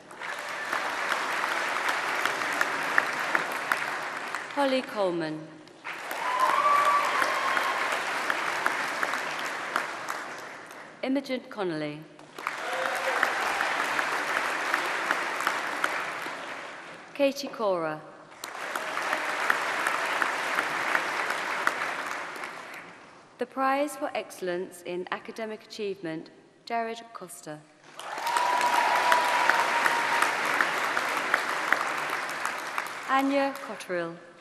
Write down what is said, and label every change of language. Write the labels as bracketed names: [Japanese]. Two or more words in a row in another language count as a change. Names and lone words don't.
[English] Holly Coleman. Imogen Connolly. Katie Cora. The Prize for Excellence in Academic Achievement, Jared Costa. Anya Cotterill.